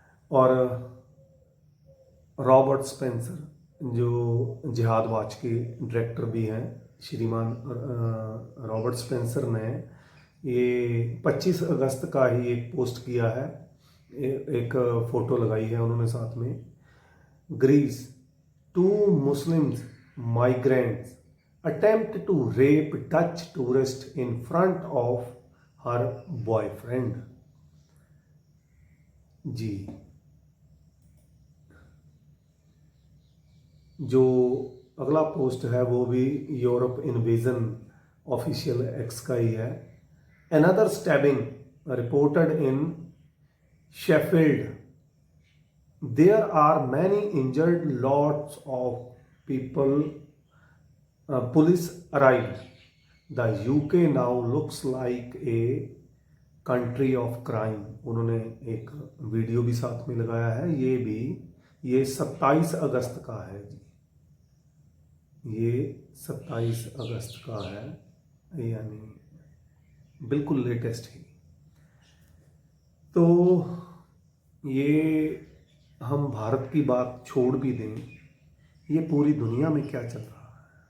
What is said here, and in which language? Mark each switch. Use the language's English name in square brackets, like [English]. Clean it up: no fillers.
[Hindi] और Robert Spencer जो जिहाद वॉच के डायरेक्टर भी हैं, श्रीमान रॉबर्ट स्पेंसर ने ये 25 अगस्त का ही एक पोस्ट किया है। एक फ़ोटो लगाई है उन्होंने साथ में। [English] Greece, 2 Muslims migrants attempt to rape Dutch tourist in front of her boyfriend. [Hindi] जी, जो अगला पोस्ट है वो भी यूरोप इन्वेजन ऑफिशियल एक्स का ही है। [English] Another stabbing reported in Sheffield. There are many injured, lots of people. Police arrived. The UK now looks like a country of crime. [Hindi] उन्होंने एक video भी साथ में लगाया है। ये 27 अगस्त का है जी। ये 27 अगस्त का है, यानी बिल्कुल लेटेस्ट ही। तो ये हम भारत की बात छोड़ भी दें, ये पूरी दुनिया में क्या चल रहा है।